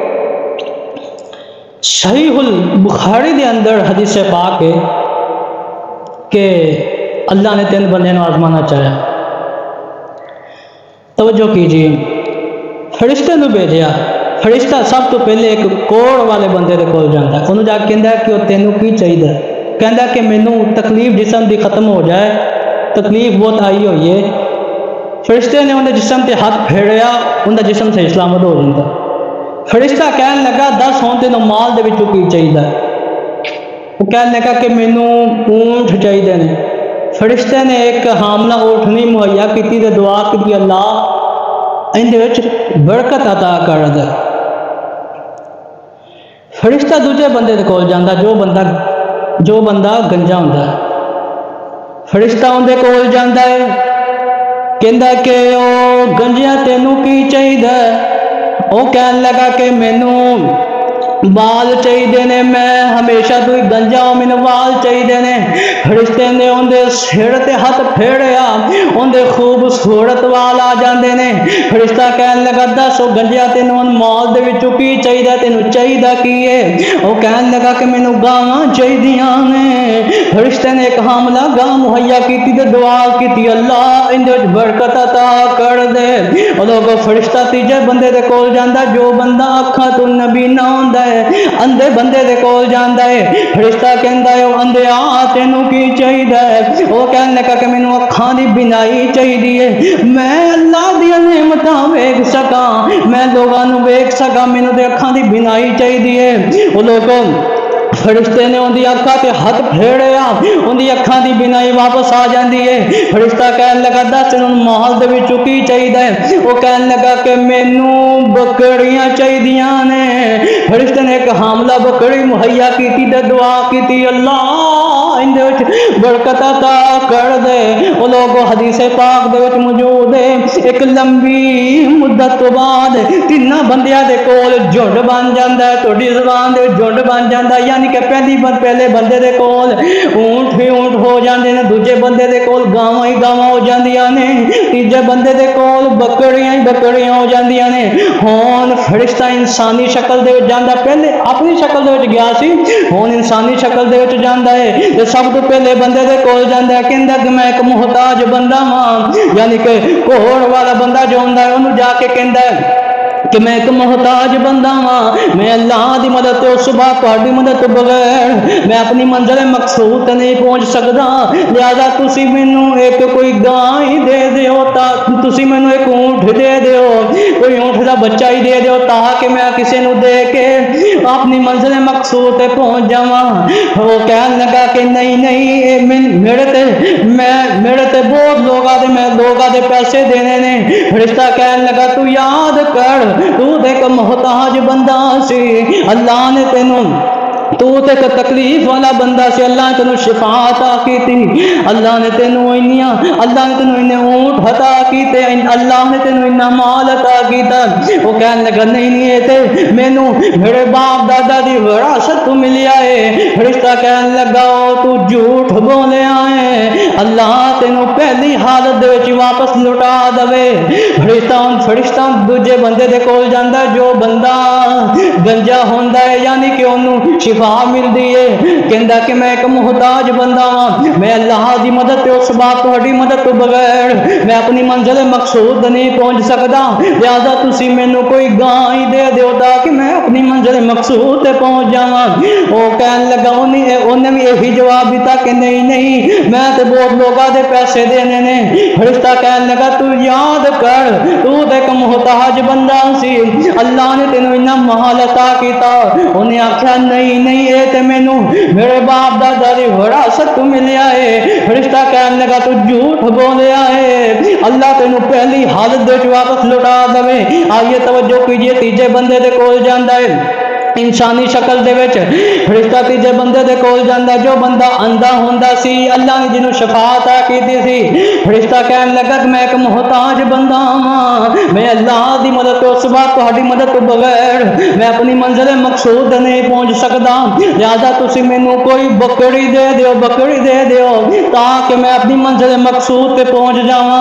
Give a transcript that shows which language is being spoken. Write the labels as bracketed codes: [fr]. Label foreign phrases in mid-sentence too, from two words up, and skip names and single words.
[pa] صحیح البخاری دے اندر حدیث پاک ہے کہ اللہ نے 3 بندے نو آزمانا چاہیا۔ [ur] توجہ کیجئے، [pa] فرشتے نو بھیجیا، فرشتہ سب تو پہلے ایک کوڑ والے بندے دے کول جاندا ہے، انہوں جا کے کہندا ہے کہ وہ تینوں کی چاہیے، کہندا کہ مینوں تکلیف جسم دی ختم ہو جائے، تکلیف بہت آئی ہوئی ہے۔ فرشتے نے انہیں جسم تے ہاتھ پھیریا، انہیں جسم سے سلامت ہو جاتا۔ فرشتہ کہنے لگا 10 ہون تینوں مال دے وچوں کی چاہیے، وہ کہنے لگا کہ مینوں اونٹ چاہیے نے۔ فرشتے نے ایک حاملہ اونٹ نہیں مہیا کی تے دعا کی اللہ اندے وچ برکت عطا کر دے۔ فرشتہ دوجے بندے دے کول جاندا جو بندہ گنجا ہوندا ہے، فرشتہ اندے کول جاندا ہے، کہندا کہ او گنجیا تینوں کی چاہیے؟ او کہن لگا کہ مینوں بال چاہیے نے، میں ہمیشہ تو گنجا ہوں، مینوں بال چاہیے نے۔ فرشتے نے اندے سر تے ہاتھ پھیڑیا، اندے خوبصورت وال آ جاندے نے۔ فرشتہ کہن لگا دس او گنجیا تینوں مال دے وچوں کی چاہیے؟ تینوں چاہیے کی ہے؟ او کہن لگا کہ مینوں گاواں چاہیدیاں نے۔ فرشتے نے ایک حاملہ گاں مہیا کیتی تے دعا کیتی اللہ اندے وچ برکت عطا کر دے۔ او لوگو فرشتہ تیجے بندے دے کول جاندا جو بندہ اکھاں تو نبینا ہوندا ہے، اندھے بندے دے کول جاندا ہے۔ فرشتہ کہندا ہے او اندھیا تینوں کی چاہیے؟ او کہن لگا کہ مینوں اکھاں دی بینائی چاہیے، میں اللہ دی نعمتاں ویکھ سکاں، میں لوگاں نوں ویکھ سکاں، مینوں تے اکھاں دی بینائی چاہیے۔ او لوگوں فرشتے نے ان دی اکھاں تے ہاتھ پھیڑیا، ان دی اکھاں دی بینائی واپس آ جاندی ہے۔ فرشتہ کہن لگا دس انہوں مال دے وچوں کی چاہیے؟ وہ کہن لگا کہ مینوں بکریاں چاہیدیاں نے۔ فرشتے نے ایک حاملہ بکری مہیا کیتی تے دعا کیتی اللہ اندے وچ برکت عطا کر دے۔ وہ لوگ حدیث پاک دے وچ موجود ہے ایک لمبی مدت تو بعد تیناں بندیاں دے کول جھنڈ بن جاندا ہے، تہاڈی زبان دے جھنڈ بن جاندا ہے، یعنی کہ پہلے بندے دے کول اونٹ ہی اونٹ ہو جاندے نے، دوجے بندے دے کول گاواں ہی گاواں ہو جاندیاں نے، تیجے بندے دے کول بکریاں ہی بکریاں ہو جاندیاں نے۔ ہن فرشتہ انسانی شکل دے وچ جاندا، پہلے اپنی شکل دے وچ گیا سی، ہن انسانی شکل دے وچ جاندا ہے تے سب تو پہلے بندے دے کول جاندا ہے، کہندا کہ میں ایک محتاج بندہ ہاں، یعنی کہ کوڑ والا بندہ جو ہوندا ہے انہوں جا کے کہندا ہے کہ میں ایک محتاج بندہ ہاں، میں اللہ دی مدد تو صبح تہاڈی مدد تو بغیر میں اپنی منزل مقصود تے نہیں پہنچ سکدا، لہذا تسی مینوں ایک کوئی گاں ہی دے دیو، تسی مینوں ایک اونٹ دے دیو، کوئی اونٹ دا بچہ ہی دے دیو تاکہ میں کسے نوں دے کے اپنی منزل مقصود تے پہنچ جاواں۔ وہ کہن لگا کہ نہیں میرے تے بہت لوگاں دے پیسے دینے نے۔ فرشتہ کہن لگا تو یاد کر تو ایک محتاج بندہ سی، اللہ نے تو ایک تکلیف والا بندہ سی، اللہ نے تینوں شفا عطا کی تھی، اللہ نے تینوں انہیں اونٹ عطا کیتے، اللہ نے تینوں انہاں مال عطا کیتا۔ وہ کہنے لگا نہیں یہ تے مینوں میرے باپ دادا دی وراثت تو ملیا ہے۔ فرشتہ کہنے لگا تو جھوٹ بولیا ہے، اللہ تینوں پہلی حالت دے وچ واپس لٹا دے۔ فرشتہ دوجے بندے دے کول جاندا جو بندہ گنجا ہوندا ہے، یعنی کہ انہوں شفا ملدی ہے، کہندا کہ میں ایک محتاج بندہ ہاں، میں اللہ دی مدد تے اس بات تہاڈی مدد تو بغیر میں اپنی منزل مقصود نہیں پہنچ سکدا، لہذا تسی مینوں کوئی گاں ہی دے دیو تاکہ میں اپنی منزل مقصود تے پہنچ جاواں۔ وہ کہن لگا [ur] انہیں بھی یہی جواب دیتا [pa] کہ نہیں میں تے بہت لوگاں دے پیسے دینے نے۔ فرشتہ کہن لگا تو یاد کر تو ایک محتاج بندہ سی، اللہ نے تینوں انہاں مال عطا کیتا۔ انہیں آکھیا نہیں اے تے مینوں میرے باپ دادا دی وراثت تو ملیا ہے۔ فرشتہ کہن لگا تو جھوٹ بولیا ہے، اللہ تینوں پہلی حالت دے واپس لٹا دے۔ [ur] آئیے توجہ کیجئے، [pa] تیجے بندے دے کول جاندا ہے انسانی شکل دے وچ، فرشتہ تیجے بندے دے کول جاندا جو بندہ اندھا ہوندا سی، اللہ نے جنوں شفا عطا کیتی سی۔ فرشتہ کہن لگا کہ میں ایک محتاج بندہ ہاں، میں اللہ دی مدد تو اس بات تہاڈی مدد تو بغیر میں اپنی منزل مقصود نہیں پہنچ سکدا، لہذا تسی مینوں کوئی بکری دے دیو تاکہ میں اپنی منزل مقصود تے پہنچ جاواں۔